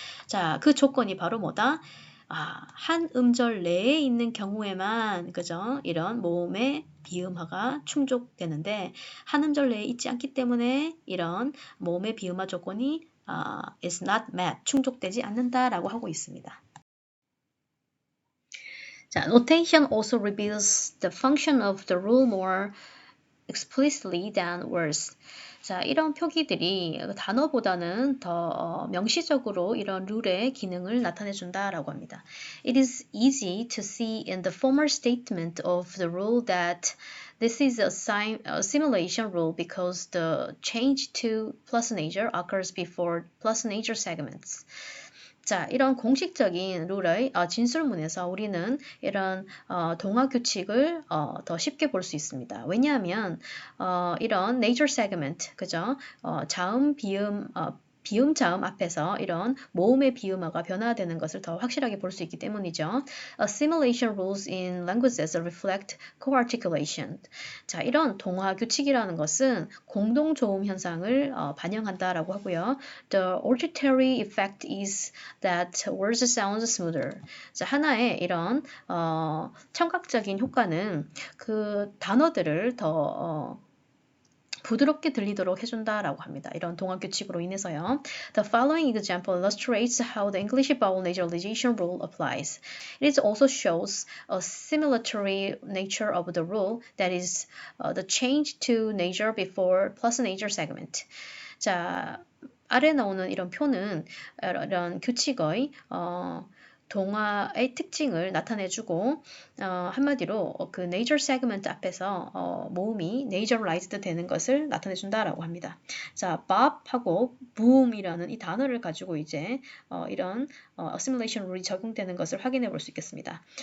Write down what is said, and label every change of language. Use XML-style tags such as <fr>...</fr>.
<ko>자, 그 조건이 바로 뭐다? 한 음절 내에 있는 경우에만 그죠? 이런 모음의 비음화가 충족되는데 한 음절 내에 있지 않기 때문에 이런 모음의 비음화 조건이</ko> <en>is not met,</en> <ko>충족되지 않는다라고 하고 있습니다.</ko> <en>자, notation also reveals the function of the rule more explicitly than words.</en> <ko>자, 이런 표기들이 단어보다는 더 명시적으로 이런 룰의 기능을 나타내 준다라고 합니다.</ko> <en>It is easy to see in the former statement of the rule that this is a simulation rule because the change to plus major occurs before plus major segments.</en> <ko>자, 이런 공식적인 룰의 진술문에서 우리는 이런 동화 규칙을 더 쉽게 볼 수 있습니다. 왜냐하면 이런 major segment, 그죠? 자음, 비음, 자음 앞에서 이런 모음의 비음화가 변화되는 것을 더 확실하게 볼 수 있기 때문이죠.</ko> <en>Assimilation rules in languages reflect co-articulation.</en> <ko>자, 이런 동화 규칙이라는 것은 공동 조음 현상을 반영한다라고 하고요.</ko> <en>The auditory effect is that words sound smoother.</en> <ko>자, 하나의 이런 청각적인 효과는 그 단어들을 더 부드럽게 들리도록 해준다라고 합니다. 이런 동화 규칙으로 인해서요.</ko> <en>The following example illustrates how the English vowel nasalization rule applies. It also shows a similatory nature of the rule, that is, the change to nasal before plus nasal segment.</en> <ko>자, 아래 나오는 이런 표는 이런 규칙의 동화의 특징을 나타내주고 한마디로 그 nasal segment 앞에서 모음이 nasalized 되는 것을 나타내준다라고 합니다. 자, bob하고 boom이라는 이 단어를 가지고 이제 이런 assimilation 룰이 적용되는 것을 확인해 볼 수 있겠습니다.</ko>